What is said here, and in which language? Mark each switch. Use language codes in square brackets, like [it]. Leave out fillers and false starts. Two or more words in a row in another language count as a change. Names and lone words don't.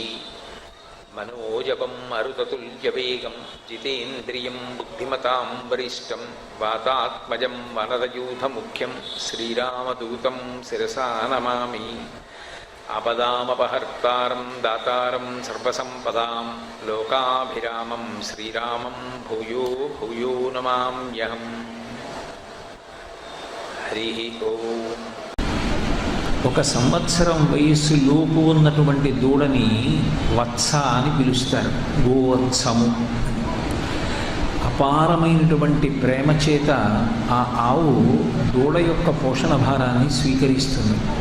[sa] मनोजवं मरुततुल्यवेगं जितेन्द्रियं बुद्धिमतां वरिष्ठं वातात्मजं वनरयूथमुख्यं श्रीरामदूतं शिरसा नमामि। आपदामपहर्तारं दातारं सर्वसम्पदां लोकाभिरामं श्रीरामं भूयो भूयो नमाम्यहम्। हरिः ओम्। [te] ఒక సంవత్సరం వయస్సు లోపు ఉన్నటువంటి దూడని వత్స అని పిలుస్తారు, గోవత్సము. అపారమైనటువంటి ప్రేమ చేత ఆ ఆవు దూడ యొక్క పోషణ భారాన్ని స్వీకరిస్తుంది.